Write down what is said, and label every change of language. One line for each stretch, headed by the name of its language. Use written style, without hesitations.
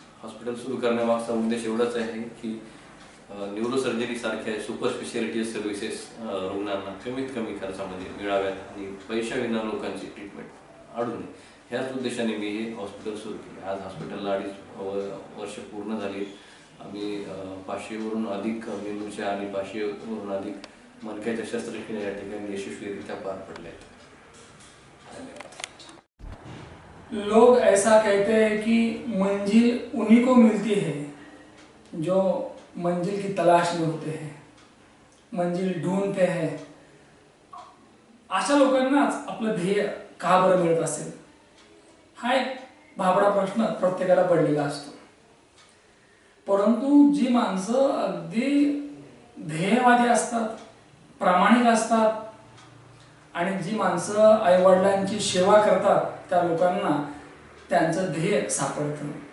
Marathi: Hospital सुरू करण्यामागचा उद्देश एवढाच आहे की न्यूरोसर्जरी सारख्या सुपर स्पेशालिटी सर्व्हिसेस रुग्णांना कमीत कमी खर्चामध्ये मिळाव्यात आणि पैशाविना लोकांची ट्रीटमेंट अडू नये, ह्याच उद्देशाने मी हे हॉस्पिटल सुरू केले। आज हॉस्पिटलला 2.5 वर्ष पूर्ण झाली। आम्ही 500वरून अधिक मेंदूच्या आणि 500वरून अधिक मणक्याच्या शस्त्रक्रिया या ठिकाणी यशस्वीरित्या पार पडल्या आहेत।
Hindi: लोग ऐसा कहते हैं कि मंजिल उन्हीं को मिलती है जो मंजिल की तलाश में होते हैं, मंजिल ढूंढते हैं।
Marathi: अशा लोकांनाच आपलं ध्येय का बरं मिळत असेल, हा एक भाबडा प्रश्न प्रत्येकाला पडलेला असतो। परंतु जी माणसं अगदी ध्येयवादी असतात, प्रामाणिक असतात आणि जी माणसं आईवडिलांची सेवा करतात त्या लोकांना त्यांचं ध्येय सापडतं।